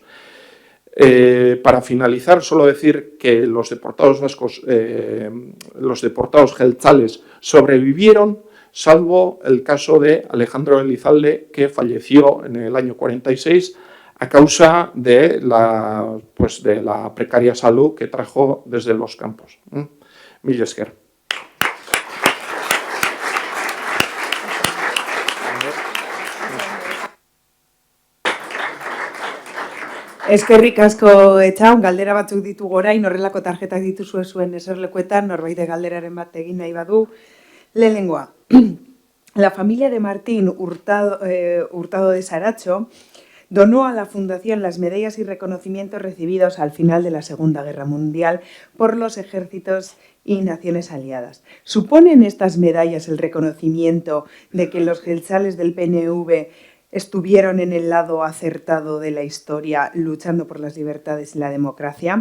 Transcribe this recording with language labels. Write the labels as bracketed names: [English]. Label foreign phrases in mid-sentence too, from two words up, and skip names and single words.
[Spanish] Para finalizar, solo decir que los deportados vascos, los deportados jeltzales, sobrevivieron, salvo el caso de Alejandro Elizalde, que falleció en el año 46 a causa de la precaria salud que trajo desde los campos. [Basque] Mil esker. Eskerrik asko etxaun, galdera batzuk ditugu orain, horrelako tarjetak dituzue zuen eserlekuetan, norbait galderaren bat egin nahi badu. Lehenengoa. [Spanish] La familia de Martín Hurtado de Saracho donó a la Fundación las medallas y reconocimientos recibidos al final de la Segunda Guerra Mundial por los ejércitos y naciones aliadas. ¿Suponen estas medallas el reconocimiento de que los jeltzales del PNV estuvieron en el lado acertado de la historia luchando por las libertades y la democracia?